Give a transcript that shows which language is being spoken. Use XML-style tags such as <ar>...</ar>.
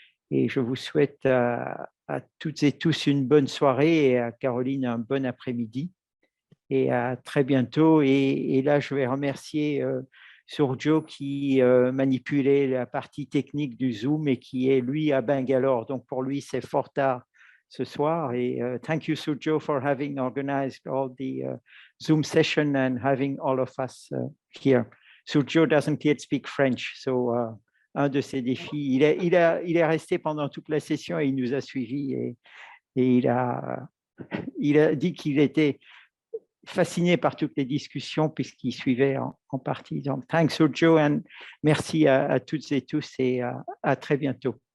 <fr>Et je vous souhaite à toutes et tous une bonne soirée et à Caroline un bon après-midi. Et à très bientôt. Et là, je vais remercier Surjo qui manipulait la partie technique du Zoom et qui est, lui, à Bangalore. Donc, pour lui, c'est fort tard ce soir.</fr> <en>Et thank you, Surjo, for having organized all the Zoom session and having all of us here. Surjo doesn't yet speak French, so</en> <fr>un de ses défis. Il est resté pendant toute la session et il nous a suivis et il a dit qu'il était fasciné par toutes les discussions puisqu'il suivait en partie. Donc,</fr> <en>thanks Surjo, and</en> <fr>merci à toutes et tous et à très bientôt.</fr>